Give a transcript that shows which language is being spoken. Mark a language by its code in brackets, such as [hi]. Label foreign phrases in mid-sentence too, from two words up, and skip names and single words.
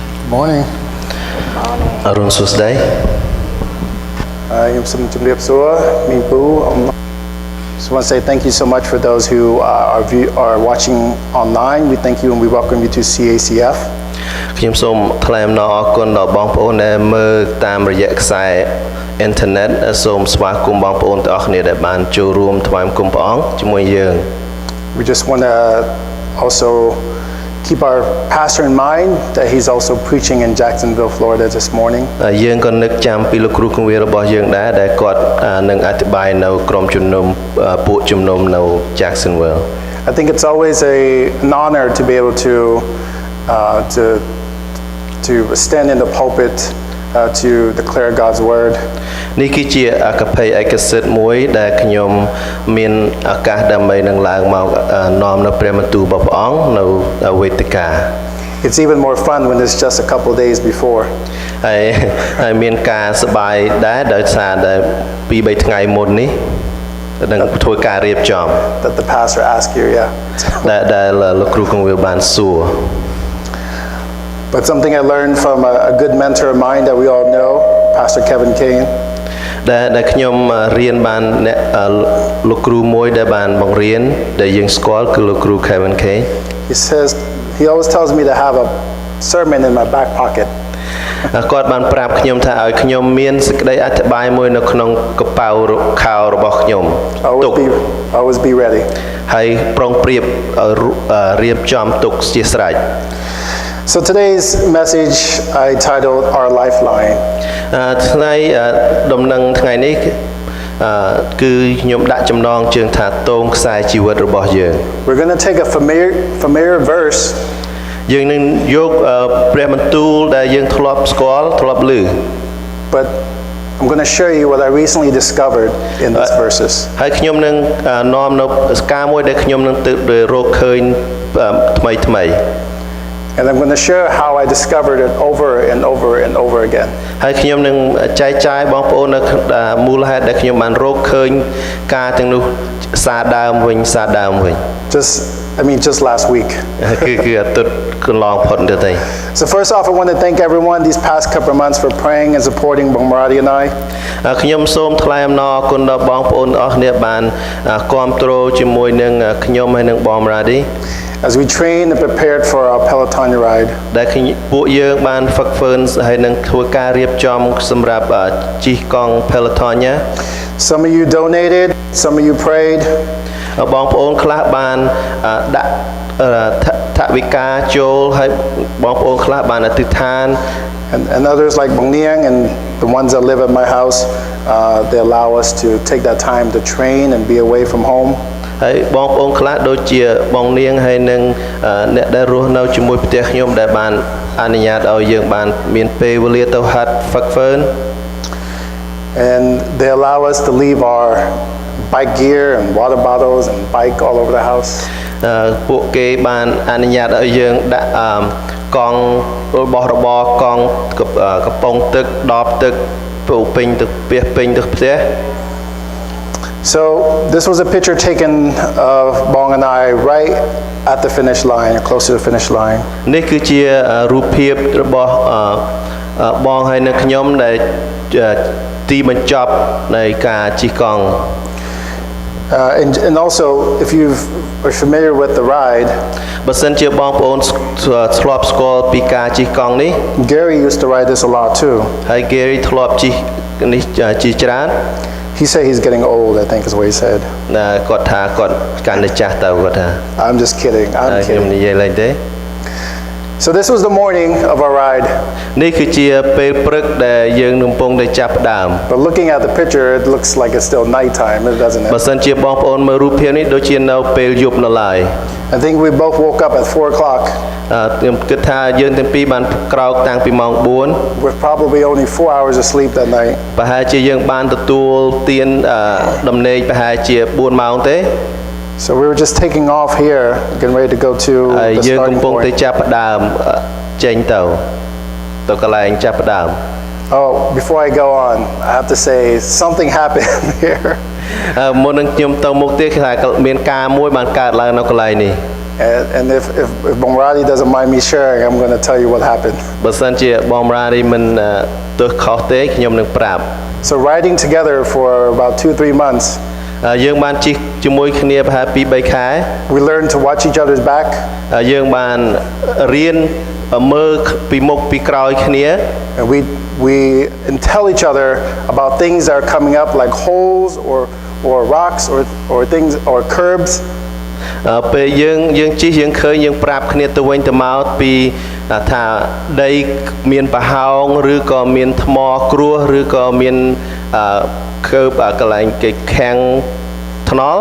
[en] Morning. Arun Susday. Just want to say thank you so much for those who are watching online. We thank you and we welcome you to CACF. [km] ខ្ញុំសូមថ្លែងអំណរអគុណដល់បងប្អូនដែលមើលតាមរយៈខ្សែអ៊ីនធឺណិតសូមស្វាគមន៍បងប្អូនទាំងអស់គ្នាដែលបានចូលរួមថ្វាយបង្គំព្រះអង្គជាមួយយើង [en] We just want to also keep our pastor in mind that he's also preaching in Jacksonville, Florida this morning. [km] យើងក៏នឹកចាំពីលោកគ្រូគង្វាលរបស់យើងដែរដែលគាត់នឹងអធិប្បាយនៅក្រុមជំនុំពួកជំនុំនៅ Jacksonville. [en] I think it's always an honor to be able to stand in the pulpit to declare God's word. [km] នេះគឺជាអកប្បឯកសិទ្ធិមួយដែលខ្ញុំមានឱកាសដើម្បីនឹងឡើងមកនាំនៅព្រះបន្ទូលរបស់ព្រះអង្គនៅវេទិកា [en] It's even more fun when it's just a couple days before. [km] ហើយមានការសប្បាយដែរដោយសារតែពី3ថ្ងៃមុននេះនឹងធ្វើការរៀបចំ [en] That the pastor asked you, yeah. [km] ដែលលោកគ្រូគង្វាលបានសួរ [en] But something I learned from a good mentor of mine that we all know, Pastor Kevin Kane. [km] ដែលខ្ញុំរៀនបានលោកគ្រូមួយដែលបានបង្រៀនដែលយើងស្គាល់គឺលោកគ្រូ Kevin Kane. [en] He always tells me to have a sermon in my back pocket. [km] គាត់បានប្រាប់ខ្ញុំថាឲ្យខ្ញុំមានសេចក្តីអធិប្បាយមួយនៅក្នុងកប៉ៅខោរបស់ខ្ញុំ [en] Always be ready. [km] ហើយប្រុងប្រៀបរៀបចំទុកជាស្រេច [en] So today's message I titled Our Lifeline. [km] ថ្ងៃដំណឹងថ្ងៃនេះគឺខ្ញុំដាក់ចំណងជើងថាតងខ្សែជីវិតរបស់យើង [en] We're going to take a familiar verse. [km] យើងនឹងយកព្រះបន្ទូលដែលយើងធ្លាប់ស្គាល់ធ្លាប់ឮ [en] But I'm going to share you what I recently discovered in these verses. [km] ហើយខ្ញុំនឹងនាំនៅការមួយដែលខ្ញុំនឹងទៅរកឃើញថ្មី [en] And I'm going to share how I discovered it over and over and over again. [km] ហើយខ្ញុំនឹងចែកចាយបងប្អូននៅមូលហេតុដែលខ្ញុំបានរកឃើញការទាំងនោះសារដើមវិញ [en] Just last week. [km] គឺអាទិត្យកន្លងផុតទៅ [en] So first off I want to thank everyone these past couple of months for praying and supporting Bang Maradi and I. [km] ខ្ញុំសូមថ្លែងអំណរគុណដល់បងប្អូនអស់គ្នាបានគាំទ្រជាមួយនឹងខ្ញុំហើយនឹងបង Maradi [en] As we trained and prepared for our Peloton ride. [km] ដែលពួកយើងបានហ្វឹកហ្វឺនហើយនឹងធ្វើការរៀបចំសម្រាប់ជិះកង់ Peloton. [en] Some of you donated, some of you prayed. [km] បងប្អូនខ្លះបានដាក់ថវិកាចូលហើយបងប្អូនខ្លះបានអធិដ្ឋាន [en] And others like Bang Niang and the ones that live at my house, they allow us to take that time to train and be away from home. [km] ហើយបងប្អូនខ្លះដូចជាបងនាងហើយនឹងអ្នកដែលរស់នៅជាមួយផ្ទះខ្ញុំដែលបានអនុញ្ញាតឲ្យយើងបានមានពេលវេលាទៅហាត់ហ្វឹកហ្វឺន [en] And they allow us to leave our bike gear and water bottles and bike all over the house. [km] ពួកគេបានអនុញ្ញាតឲ្យយើងដាក់កង់របស់របរកង់កំប៉ុងទឹកដបទឹកពេញទឹកផ្ទះ [en] So this was a picture taken of Bong and I right at the finish line, or close to the finish line. [km] នេះគឺជារូបភាពរបស់បងហើយនឹងខ្ញុំដែលទីបញ្ចប់នៃការជិះកង់ [en] And also if you are familiar with the ride, [km] បើសិនជាបងប្អូនធ្លាប់ស្គាល់ពីការជិះកង់នេះ [en] Gary used to ride this a lot too. [km] ហើយ Gary ធ្លាប់ជិះនេះជាច្រើន [en] He said he's getting old, I think is what he said. [km] គាត់ថាគាត់កាន់តែចាស់ទៅគាត់ថា [en] I'm just kidding. I'm [km] ខ្ញុំ [en] kidding. [km] និយាយលេងទេ [en] So this was the morning of our ride. [km] នេះគឺជាពេលព្រឹកដែលយើងនឹងកំពុងតែចាប់ផ្ដើម [en] But looking at the picture, it looks like it's still nighttime, doesn't it? [km] បើសិនជាបងប្អូនមើលរូបភាពនេះដូចជានៅពេលយប់នៅឡើយ [en] I think we both woke up at 4 o'clock. [km] ខ្ញុំគិតថាយើងទាំងពីរបានក្រោកតាំងពីម៉ោង 4 [en] With probably only 4 hours of sleep that night. [km] ប្រហែលជាយើងបានទទួលទានដំណេកប្រហែលជា 4 ម៉ោងទេ [en] So we were just taking off here, getting ready to go to the [km] យើងកំ [en] starting [km] ពុងតែ [en] point. [km] ចាប់ផ្ដើមចេញទៅកន្លែងចាប់ផ្ដើម [en] Oh, before I go on, I have to say something happened here. [km] មុននឹងខ្ញុំទៅមុខទៀតគឺថាមានការមួយបានកើតឡើងនៅកន្លែងនេះ [en] And if Bongradi doesn't mind me sharing, I'm going to tell you what happened. [km] បើសិនជាបងរារីមិនទើសខុសទេខ្ញុំនឹងប្រាប់ [en] So riding together for about 2-3 months, [km] យើងបានជិះជាមួយគ្នាប្រហែល 2-3 ខែ [en] we learned to watch each other's back. [km] យើងបានរៀនមើលពីមុខពីក្រោយគ្នា [en] And we tell each other about things that are coming up, like holes or rocks or things or curbs. [km] ពេលយើងជិះយើងឃើញយើងប្រាប់គ្នាទៅវិញទៅមកពីថាដីមានប្រហោងឬក៏មានថ្មគ្រួសឬក៏មានកើបកន្លែងគេខាំងថ្នល់